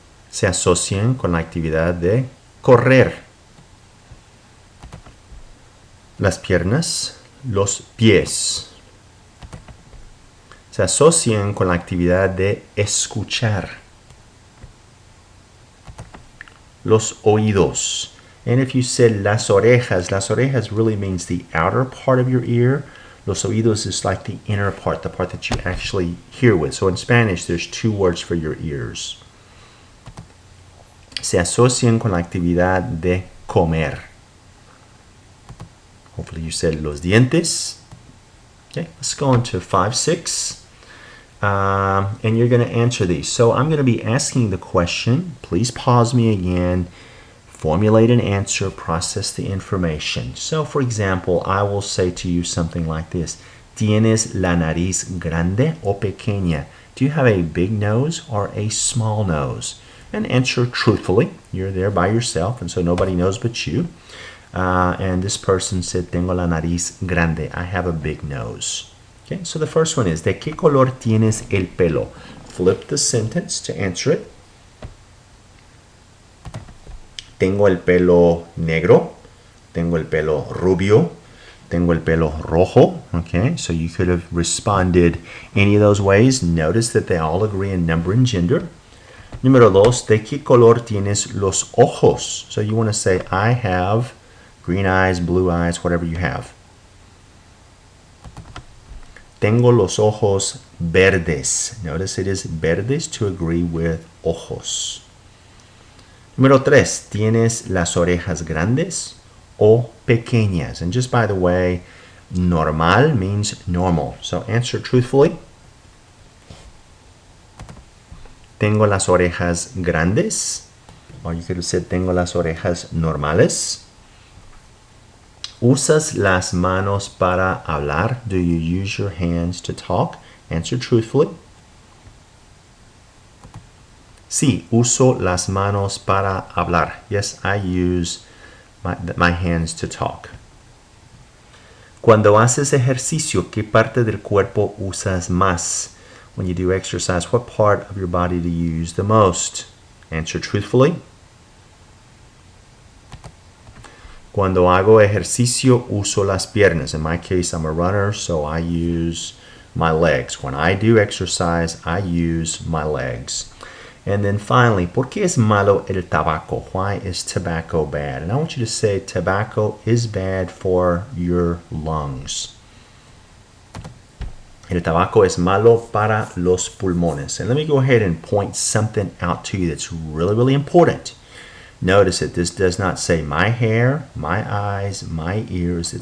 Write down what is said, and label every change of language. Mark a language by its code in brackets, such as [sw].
[es] Se asocian con la actividad de correr. Las piernas, los pies. Se asocian con la actividad de escuchar. Los oídos. [en] And if you said las orejas really means the outer part of your ear. Los oídos is like the inner part, the part that you actually hear with. So in Spanish, there's 2 words for your ears. [es] Se asocian con la actividad de comer. [en] Hopefully you said los dientes. Okay, let's go on to 5-6. And you're going to answer these. So I'm going to be asking the question. Please pause me again. Formulate an answer. Process the information. So for example, I will say to you something like this. [es] ¿Tienes la nariz grande o pequeña? [en] Do you have a big nose or a small nose? And answer truthfully. You're there by yourself, and so nobody knows but you. And this person said, [es] tengo la nariz grande. [en] I have a big nose. Okay, so the first one is, [es] ¿de qué color tienes el pelo? [en] Flip the sentence to answer it. [es] Tengo el pelo negro. Tengo el pelo rubio. Tengo el pelo rojo. [en] Okay, so you could have responded any of those ways. Notice that they all agree in number and gender. [es] Número 2, ¿de qué color tienes los ojos? [en] So you want to say, I have green eyes, blue eyes, whatever you have. [es] Tengo los ojos verdes. [en] Notice it is verdes to agree with ojos. [es] Número 3, ¿tienes las orejas grandes o pequeñas? [en] And just by the way, normal means normal. So answer truthfully. [es] Tengo las orejas grandes. [en] Or you could have said, [es] tengo las orejas normales. ¿Usas las manos para hablar? [en] Do you use your hands to talk? Answer truthfully. [es] Sí, uso las manos para hablar. [en] Yes, I use my hands to talk. [es] Cuando haces ejercicio, ¿qué parte del cuerpo usas más? [en] When you do exercise, what part of your body do you use the most? Answer truthfully. [es] Cuando hago ejercicio, uso las piernas. [en] In my case, I'm a runner, so I use my legs. When I do exercise, I use my legs. And then finally, [es] ¿por qué es malo el tabaco? [en] Why is tobacco bad? And I want you to say tobacco is bad for your lungs. [es] El tabaco es malo para los pulmones. [en] And let me go ahead and point something out to you that's really, really important. Notice that this does not say my hair, my eyes, my ears.